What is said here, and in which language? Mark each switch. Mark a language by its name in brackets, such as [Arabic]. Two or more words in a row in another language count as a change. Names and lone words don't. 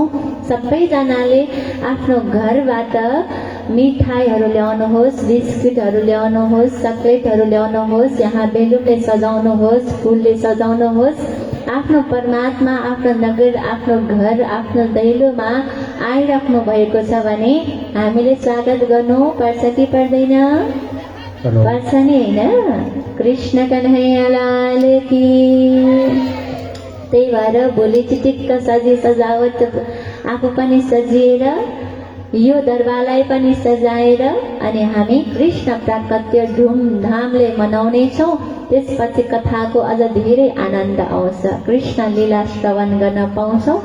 [Nepali] सबैजनाले आफ्नो घरबाट मिठाईहरू ल्याउनुहोस्, बिस्कुटहरू ल्याउनुहोस्, चकलेटहरू ल्याउनुहोस्, यहाँ बेलुनले सजाउनुहोस्, फुलले सजाउनुहोस्। आफ्नो परमात्मा आफ्नो नगर, आफ्नो घर, आफ्नो दैलोमा आइराख्नु भएको छ भने हामीले स्वागत गर्नु पर्छ कि पर्दैन? पर्छ नि, होइन? [Hindi] कृष्ण कन्हैया लाल की। [Nepali] त्यही भएर भोलि चिटिक्क सजी सजावट आफू पनि सजिएर यो दरबारलाई पनि सजाएर अनि हामी कृष्ण प्राकट्य धुमधामले मनाउनेछौँ। त्यसपछि कथाको अझ धेरै आनन्द आउँछ, कृष्ण लीला श्रवण गर्न पाउँछौँ।